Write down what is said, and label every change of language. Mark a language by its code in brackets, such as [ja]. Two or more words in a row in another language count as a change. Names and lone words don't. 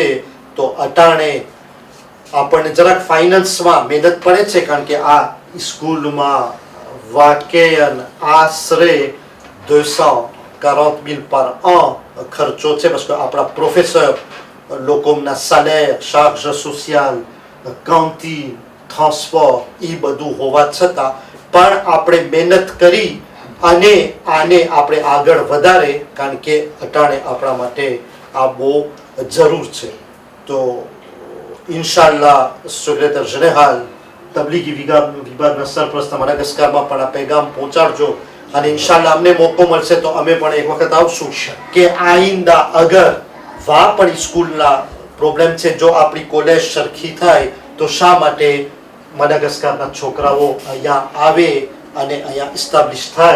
[gu] તો અટાણે આપણને જરાક ફાઇનાન્સમાં મહેનત પડે છે કારણ કે આ સ્કૂલમાં વાકેયન આશરે 240,000 [fr] par an [gu] ખર્ચો છે. બસ આપણા પ્રોફેસર લોકોના [fr] salaire, charge sociale, cantine, transport [gu] એ બધું હોવા છતાં પણ આપણે મહેનત કરી અને આને આપણે આગળ વધારે કારણ કે અટાણે આપણા માટે આ બહુ જરૂર છે. તો ઇન્શાલ્લાહ [fr] secrétaire général [gu] તબલીગી વિભાગના સરપ્રસ્ત મડાગાસ્કરમાં પણ આ પેગામ પહોંચાડજો અને ઇન્શાલ્લાહ અમને મોકો મળશે તો અમે પણ એક વખત આવશું કે આઈંદા અગર વા પણ સ્કૂલના પ્રોબ્લેમ છે જો આપણી કોલેજ સરખી થાય તો શા માટે મડાગાસ્કરના છોકરાઓ અહીંયા આવે અને અહીંયા ઇસ્ટાબ્લિશ થાય.